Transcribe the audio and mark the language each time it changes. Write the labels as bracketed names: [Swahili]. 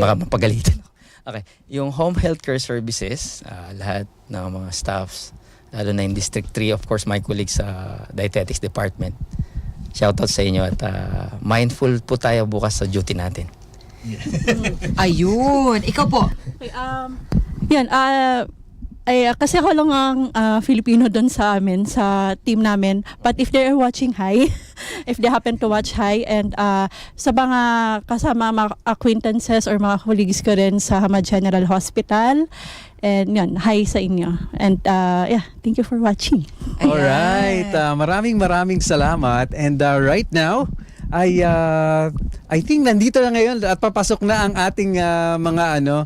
[Filipino] Baka mapagalitan. Okay. Yung home healthcare services, lahat ng mga staffs, lalo na in District 3, [English] of course, my colleagues [Filipino] sa Dietetics Department. Shoutout sa inyo at mindful po tayo bukas sa duty natin. Ayun. Ikaw po. Okay, yan, kasi ako lang ang Filipino doon sa amin, sa team namin. [English] But if they're watching, hi. If they happen to watch, hi. [Filipino] And sa mga kasama, mga acquaintances or mga colleagues ko rin sa Hamad General Hospital. [English] And [Filipino] yun, hi sa inyo. [English] And yeah, thank you for watching. [Filipino] Alright. Maraming salamat. [English] And right now, I think [Filipino] nandito na ngayon at papasok na ang ating mga